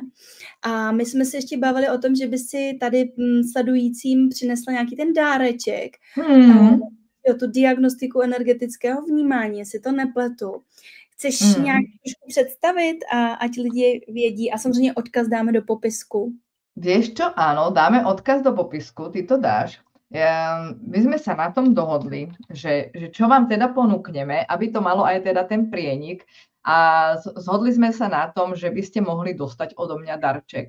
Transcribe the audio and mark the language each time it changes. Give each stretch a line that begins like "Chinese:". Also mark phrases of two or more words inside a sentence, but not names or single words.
Czech: A my jsme se ještě bavili o tom, že by si tady sledujícím přinesla nějaký ten dáreček. Tu diagnostiku energetického vnímání, jestli to nepletu. Chceš nějak představit, ať lidi vědí? A samozřejmě odkaz dáme do popisku.
Slovak: Vieš čo? Áno, dáme odkaz do popisku, ty to dáš. My sme sa na tom dohodli, že čo vám teda ponúkneme, aby to malo aj teda ten prienik, a zhodli sme sa na tom, že by ste mohli dostať odo mňa darček.